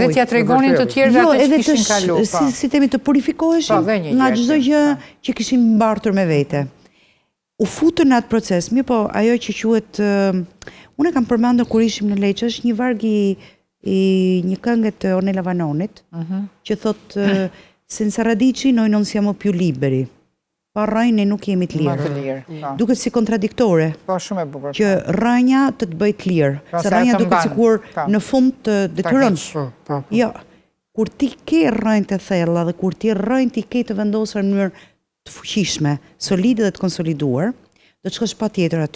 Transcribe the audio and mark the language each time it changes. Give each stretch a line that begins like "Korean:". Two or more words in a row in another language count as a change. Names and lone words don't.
Albanian: Edhe t'ja tregonin të tjerë atë që kishin kaluar. Si themi të purifikoheshin nga çdo gjë që kishin mbartur me vete. U futën në atë proces, mirë po ajo që quhet unë kam përmendur kur ishim në Leçë, është një varg i një këngë të Ornella Vanonit, që thotë
Italian: senza radici noi non siamo più liberi.
Albanian: Pa rrënjë nuk jemi të lirë. Duket si kontradiktore. Po, shumë e bukur. Që rrënja të bëj të lirë. Se rrënja duket sikur në fund të detyron. Jo. Kur ti ke rrënjë të thella dhe kur ti rrënjë ti ke të vendosur në mënyrë të fuqishme, solide dhe të konsoliduar, do të shkosh patjetër aty.